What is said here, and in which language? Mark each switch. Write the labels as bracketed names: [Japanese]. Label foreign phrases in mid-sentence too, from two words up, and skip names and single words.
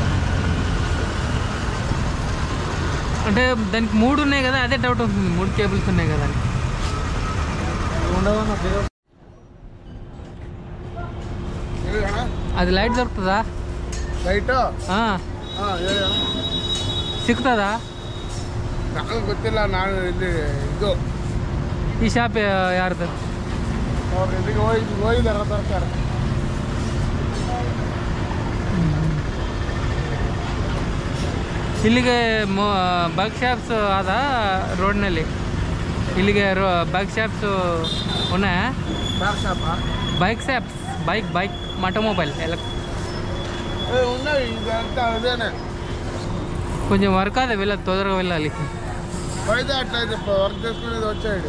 [Telugu] అంటే దానికి 3 ఉన్నాయి కదా, అదే డౌట్ ఉంటుంది. 3 కేబుల్స్ ఉన్నాయి కదా అని. ఉండవన్నా అది లైట్ దొరుకుతుందా? లైట్ సిక్కుతుందా? [Kannada] నాకు ಗೊತ್ತಿಲ್ಲ. ನಾನು ಇಲ್ಲಿ ಇದು ಈ ಶಾಪ್ ಯಾರ್ದು? ಅವ್ರು ಇಲ್ಲಿಗೆ ಹೋಗಿದ್ದಾರೆ ತರ್ತಾರೆ. ಇಲ್ಲಿಗೆ [English] bike shops [Kannada] ಅದ ರೋಡ್ನಲ್ಲಿ? ಇಲ್ಲಿಗೆ [English] bike shops [Kannada] ఉన్నాయా? [English] bike shops, bike automobile ఎలా [Telugu] ఉన్నాయి. ఇదంతా అదేనే. కొంచెం వర్క్ అదే వెళ్ళాలి, తొందరగా వెళ్ళాలి. అయితే అట్లయితే వర్క్ చేసుకునేది వచ్చాడు.